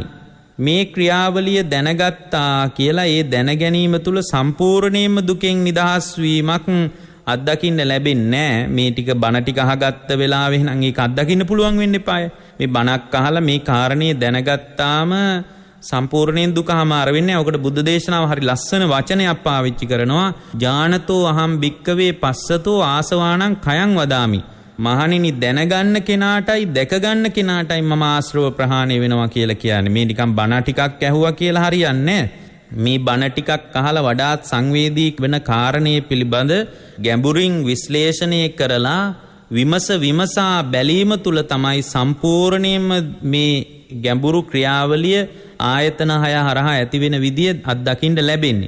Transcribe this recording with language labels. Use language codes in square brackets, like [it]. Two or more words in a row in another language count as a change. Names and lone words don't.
[si] මේ ක්‍රියාවලිය දැනගත්තා කියලා ඒ දැන ගැනීම තුල සම්පූර්ණයෙන්ම දුකෙන් නිදහස් වීමක් අත්දකින්න ලැබෙන්නේ නැහැ. මේ ටික බණ ටික අහගත්ත වෙලාවෙ නම් ඒක අත්දකින්න පුළුවන් වෙන්න එපාය. මේ බණක් අහලා මේ කාරණේ දැනගත්තාම සම්පූර්ණයෙන් දුකම අර වෙන්නේ නැහැ. ඔකට බුද්ධ දේශනාව හරි ලස්සන වචනයක් පාවිච්චි කරනවා. [pi] ඥානතෝ අහම් භික්කවේ පස්සතෝ ආසවාණං කයං වදාමි. [si] මහණෙනි දැනගන්න කෙනාටයි දැකගන්න කෙනාටයි මම ආශ්‍රව ප්‍රහාණය වෙනවා කියලා කියන්නේ. මේ නිකන් බණ ටිකක් ඇහුවා කියලා හරියන්නේ නැහැ. මේ බණ ටිකක් අහලා වඩාත් සංවේදී වෙන කාරණේ පිළිබඳ ගැඹුරින් විශ්ලේෂණය කරලා විමසා බැලීම තුල තමයි සම්පූර්ණයෙන්ම මේ ගැඹුරු ක්‍රියාවලිය ආයතන 6 හරහා ඇති වෙන විදිය අත්දකින්න ලැබෙන්නේ.